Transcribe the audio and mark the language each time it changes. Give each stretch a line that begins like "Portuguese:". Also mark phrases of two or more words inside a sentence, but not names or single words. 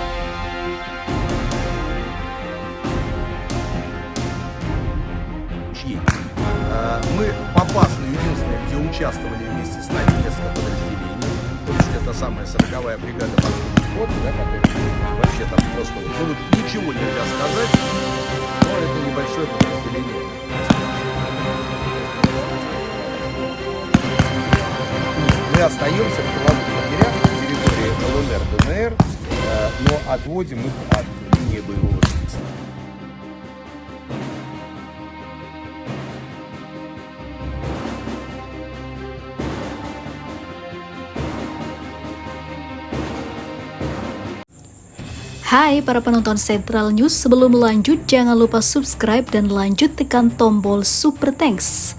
Russian: Мы попасны единственное, где участвовали вместе с нами несколько подразделений, в том числе та самая 40-я бригада морской пехоты, да, которая вообще там просто ничего нельзя сказать, но это небольшое подразделение. Мы остаемся в тыловых лагерях на территории ЛНР, ДНР, но отводим их от линии боевого действия.
Indonesian: Hai para penonton Central News, sebelum lanjut jangan lupa subscribe dan lanjut tekan tombol Super Thanks.